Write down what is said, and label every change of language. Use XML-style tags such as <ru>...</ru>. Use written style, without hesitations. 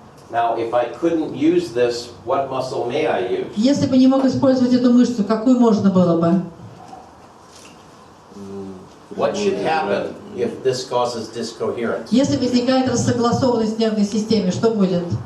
<en>Now, if I couldn't use this, what muscle may I use?</en> <ru>Если бы не мог использовать эту мышцу, какую можно было бы?</ru> <en>What should happen if this causes discoherence?</en> <ru>Если возникает рассогласованность в нервной системе, что будет?</ru>